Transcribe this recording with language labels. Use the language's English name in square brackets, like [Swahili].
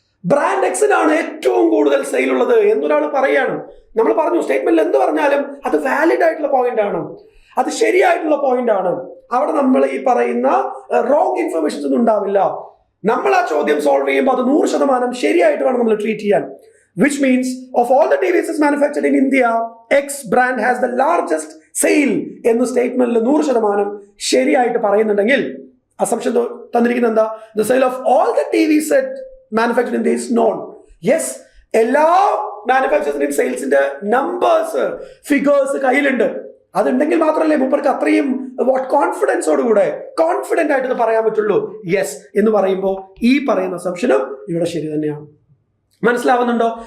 [Malayalam] Brand എക്സിനാണ് ഏറ്റവും കൂടുതൽ sale ഉള്ളത് എന്നൊരാൾ പറയാണ്. നമ്മൾ പറഞ്ഞു സ്റ്റേറ്റ്മെന്റിൽ എന്ത് പറഞ്ഞാലും അത് വാലിഡ് ആയിട്ടുള്ള പോയിന്റ് ആണ്, അത് ശരിയായിട്ടുള്ള പോയിന്റ് ആണ്. അവിടെ നമ്മൾ ഈ പറയുന്ന റോങ് ഇൻഫർമേഷൻസ് ഒന്നും ഉണ്ടാവില്ല. നമ്മൾ ആ ചോദ്യം സോൾവ് ചെയ്യുമ്പോൾ അത് 100% ശരിയായിട്ട് വേണം നമ്മൾ ട്രീറ്റ് ചെയ്യാൻ. [English] Which means of all the TVs manufactured in India, X brand has the largest sale [Malayalam] എന്ന് സ്റ്റേറ്റ്മെന്റിൽ 100% ശരിയായിട്ട് പറയുന്നുണ്ടെങ്കിൽ അസംഷൻ തന്നിരിക്കുന്നത് എന്താ? [English] The sale of all the TV set manufactured in India is known. [Malayalam] Yes, എല്ലാ മാനുഫാക്ചറിന്റെയും സെയിൽസിന്റെ നമ്പേഴ്സ്, ഫിഗേഴ്സ് കയ്യിലുണ്ട്. അതുണ്ടെങ്കിൽ മാത്രമല്ലേ മൂപ്പർക്ക് അത്രയും കോൺഫിഡൻസോടുകൂടെ കോൺഫിഡന്റ് ആയിട്ട് പറയാൻ പറ്റുള്ളൂ. യെസ് എന്ന് പറയുമ്പോൾ ഈ പറയുന്ന അസംഷനും ഇവിടെ ശരി തന്നെയാണ്. മനസ്സിലാവുന്നുണ്ടോ?